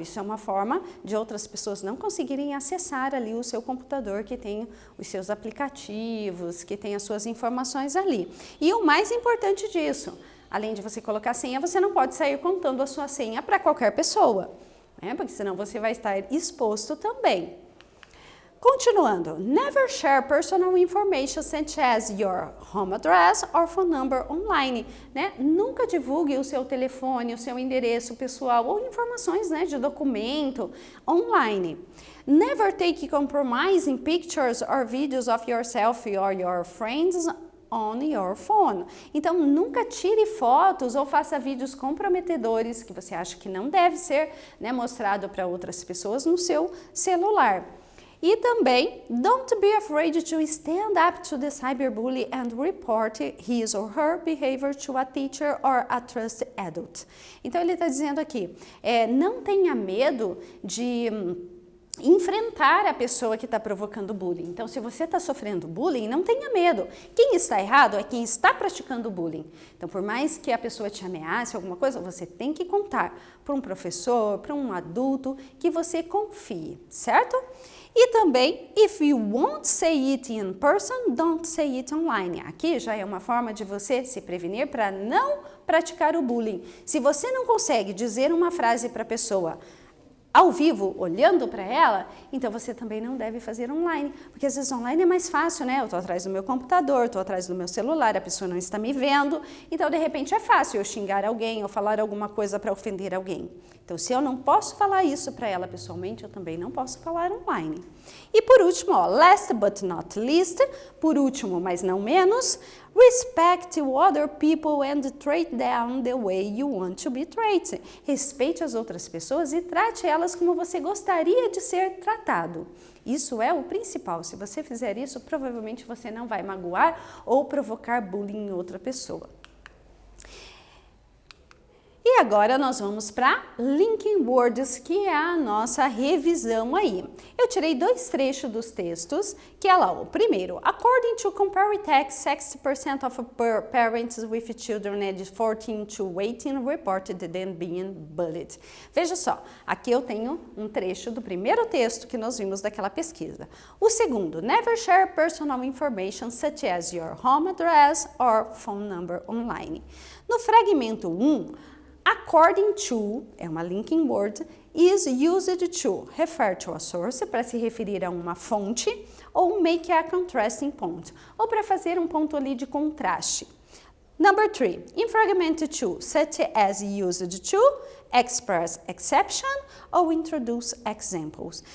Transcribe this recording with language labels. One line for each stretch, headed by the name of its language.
Portuguese: Isso é uma forma de outras pessoas não conseguirem acessar ali o seu computador, que tem os seus aplicativos, que tem as suas informações ali. E o mais importante disso, além de você colocar a senha, você não pode sair contando a sua senha para qualquer pessoa, né, porque senão você vai estar exposto também. Continuando,
English: never share personal information such as your home address or phone number online, né?
Portuguese: Nunca divulgue o seu telefone, o seu endereço pessoal ou informações, né, de documento online.
English: Never take compromising pictures or videos of yourself or your friends on your phone.
Portuguese: Então, nunca tire fotos ou faça vídeos comprometedores que você acha que não deve ser, né, mostrado para outras pessoas no seu celular. E também,
English: don't be afraid to stand up to the cyberbully and report his or her behavior to a teacher or a trusted adult.
Portuguese: Então, ele está dizendo aqui, não tenha medo de enfrentar a pessoa que está provocando bullying. Então, se você está sofrendo bullying, não tenha medo. Quem está errado é quem está praticando bullying. Então, por mais que a pessoa te ameace alguma coisa, você tem que contar para um professor, para um adulto que você confie, certo? E também,
English: if you won't say it in person, don't say it online.
Portuguese: Aqui já é uma forma de você se prevenir para não praticar o bullying. Se você não consegue dizer uma frase para a pessoa ao vivo, olhando para ela, então você também não deve fazer online, porque às vezes online é mais fácil, né? Eu estou atrás do meu computador, estou atrás do meu celular, a pessoa não está me vendo, então de repente é fácil eu xingar alguém ou falar alguma coisa para ofender alguém. Então, se eu não posso falar isso para ela pessoalmente, eu também não posso falar online. E por último, ó,
English: last but not least,
Portuguese: por último, mas não menos,
English: respect other people and treat them the way you want to be treated.
Portuguese: Respeite as outras pessoas e trate elas como você gostaria de ser tratado. Isso é o principal. Se você fizer isso, provavelmente você não vai magoar ou provocar bullying em outra pessoa. E agora nós vamos para Linking Words, que é a nossa revisão aí. Eu tirei 2 trechos dos textos, que é lá o primeiro.
English: According to Comparitech, 60% of parents with children aged 14 to 18 reported them being bullied.
Portuguese: Veja só, aqui eu tenho um trecho do primeiro texto que nós vimos daquela pesquisa. O segundo,
English: never share personal information such as your home address or phone number online.
Portuguese: No fragmento 1,
English: according to,
Portuguese: é uma linking word,
English: is used to, refer to a source,
Portuguese: para se referir a uma fonte, ou
English: make a contrasting point,
Portuguese: ou para fazer um ponto ali de contraste.
English: Number 3, in fragment 2, such as used to, express exception ou introduce examples.